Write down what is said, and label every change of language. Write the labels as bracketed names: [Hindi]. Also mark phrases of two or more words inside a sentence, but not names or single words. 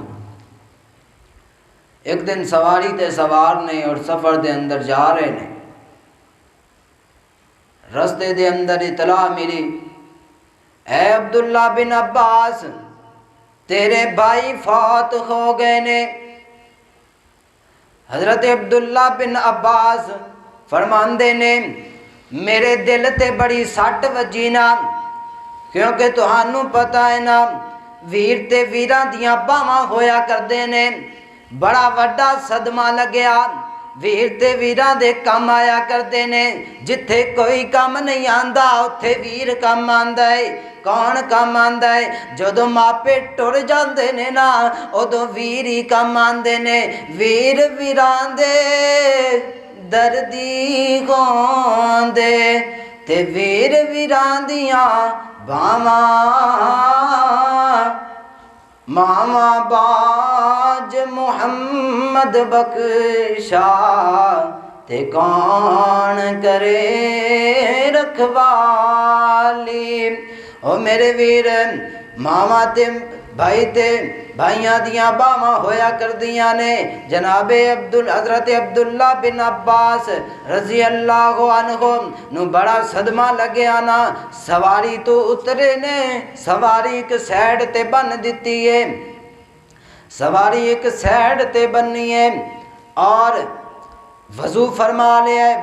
[Punjabi] ایک دن سواری تے سوار نے اور سفر دے اندر جا رہے نے رستے دے اندر اطلاع ملی اے عبداللہ بن عباس تیرے بھائی فوت ہو گئے نے حضرت عبداللہ بن عباس فرماندے نے میرے دل تے بڑی سٹ وجی نا کیونکہ تہانوں پتہ ہے نا ویر تے ویراں دیاں باواں ہویا کردے نے بڑا وڈا صدمہ لگیا ویر تے ویراں دے کم آیا کردے نے، جتھے کوئی کم نہیں آندا اتھے ویر کم آندا ہے۔ کون کم آندا ہے؟ جدوں ماپے ٹر جاندے نے نا ادوں ویر ہی کم آندے نے۔ ویر ویراں دے دردی گاندے تے ویر ویراں دیاں باواں، ماواں باج محمد بخشا تے کون کرے رکھوالی۔ او میرے ویر ماواں تے بھائی تے بھائیاں دیاں باواں ہویا کردیاں نے۔ جناب حضرت عبداللہ بن عباس [Arabic] رضی اللہ عنہ [Punjabi] نو بڑا صدمہ لگیا نا، سواری تو اترے نے، سواری ایک سائیڈ تے بن دیتی ہے، سواری ایک سائیڈ تے بننی ہے اور وضو فرما لیا ہے۔